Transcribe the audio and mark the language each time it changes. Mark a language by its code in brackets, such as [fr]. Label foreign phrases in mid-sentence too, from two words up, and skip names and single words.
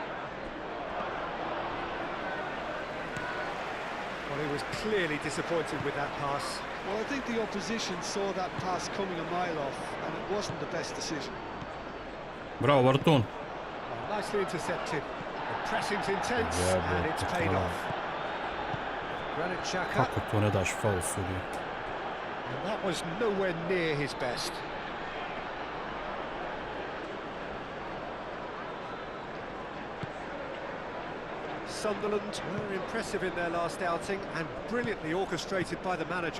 [en] Well, he was clearly disappointed with that pass. Well, I think the opposition saw that pass coming a mile off, and it wasn't the best decision. Bravo, Barton. Well, nicely intercepted. The pressing's intense, and it's paid off. [hr] Grafička. Kako to ne daš faul sudi? [en] And that was nowhere near his best. Sunderland were impressive in their last outing and brilliantly orchestrated by the manager.